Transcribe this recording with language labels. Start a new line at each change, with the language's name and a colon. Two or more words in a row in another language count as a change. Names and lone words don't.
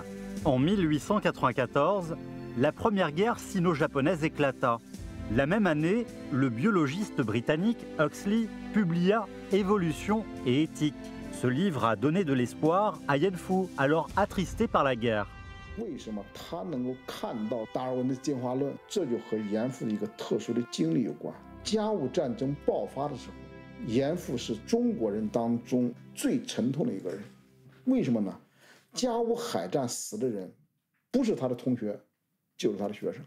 French: En 1894, la première guerre sino-japonaise éclata. La même année, le biologiste britannique Huxley publia Évolution et éthique. Ce livre a donné de l'espoir à Yan Fu, alors attristé par la guerre.
Chinese: 为什么他能够看到达尔文的进化论？这就和严复的一个特殊的经历有关。甲午战争爆发的时候，严复是中国人当中最沉痛的一个人。为什么呢？甲午海战死的人，不是他的同学，就是他的学生。